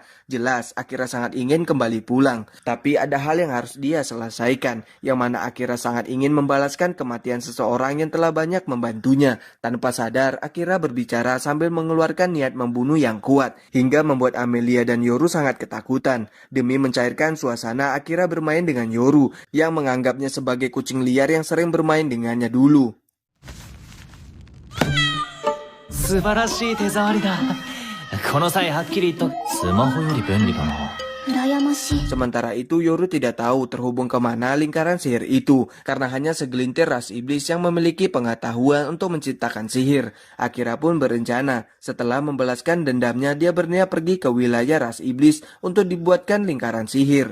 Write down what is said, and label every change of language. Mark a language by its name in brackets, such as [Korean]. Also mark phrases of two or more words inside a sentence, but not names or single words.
[Indonesian] Jelas, Akira sangat ingin kembali pulang. Tapi ada hal yang harus dia selesaikan, yang mana Akira sangat ingin membalaskan kematian seseorang yang telah banyak membantunya. Tanpa sadar, Akira berbicara sambil mengeluarkan niat membunuh yang kuat, hingga membuat Amelia dan Yoru sangat ketakutan. Demi mencairkan suasana, Akira bermain dengan Yoru, yang menganggapnya sebagai kucing liar yang sering bermain dengannya dulu. [Japanese] 素晴らしい手触りだ。この際はっきり言っとスマホより便利だな。 [Indonesian] Sementara itu, Yoru tidak tahu terhubung kemana lingkaran sihir itu, karena hanya segelintir ras iblis yang memiliki pengetahuan untuk menciptakan sihir. Akira pun berencana, setelah membalaskan dendamnya, dia berniat pergi ke wilayah ras iblis untuk dibuatkan lingkaran sihir.